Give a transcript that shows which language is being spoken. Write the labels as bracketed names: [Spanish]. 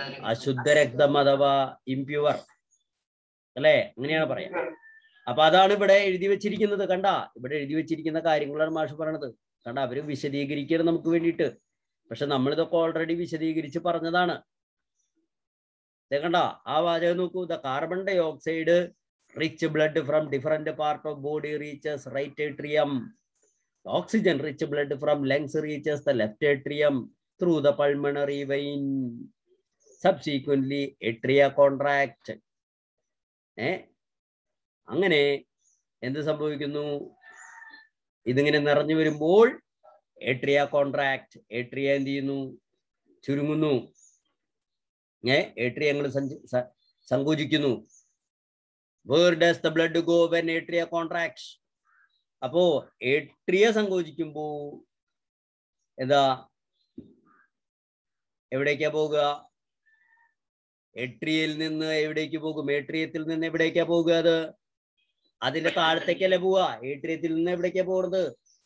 [Malayalam] അശുദ്ധ രക്തം അഥവാ ഇംപ്യുവർ അല്ലെ, അങ്ങനെയാണ് പറയാ. അപ്പൊ അതാണ് ഇവിടെ എഴുതി വെച്ചിരിക്കുന്നത്. കണ്ട, ഇവിടെ എഴുതി വെച്ചിരിക്കുന്ന കാര്യങ്ങളാണ് മാഷ് പറയണത്. കണ്ട, അവര് വിശദീകരിക്കണം നമുക്ക് വേണ്ടിയിട്ട്. പക്ഷെ നമ്മളിതൊക്കെ ഓൾറെഡി വിശദീകരിച്ച് പറഞ്ഞതാണ്. കണ്ട, ആ വാചകം നോക്കൂ. [English] The carbon dioxide rich blood from different part of body reaches right atrium. Oxygen rich blood from lungs reaches the left atrium through the pulmonary vein. Subsequently atria contract. [Malayalam] അങ്ങനെ എന്ത് സംഭവിക്കുന്നു? ഇതിങ്ങനെ നിറഞ്ഞു വരുമ്പോൾ ഏട്രിയ കോൺട്രാക്ട്. ഏട്രിയ എന്ത് ചെയ്യുന്നു? ചുരുങ്ങുന്നു. ഏട്രിയങ്ങൾ സങ്കോചിക്കുന്നു. [English] Where does the blood go when atria contracts? [Malayalam] അപ്പോ ഏട്രിയ സങ്കോചിക്കുമ്പോ എന്താ, എവിടേക്കാ പോകുക? ഏട്രിയയിൽ നിന്ന് എവിടേക്ക് പോകും? ഏട്രിയത്തിൽ നിന്ന് എവിടേക്കാ പോകുക? അത് അതിന്റെ താഴത്തേക്കല്ലേ പോവുക? ഏട്രിയത്തിൽ നിന്ന് എവിടേക്കാ പോകുന്നത്?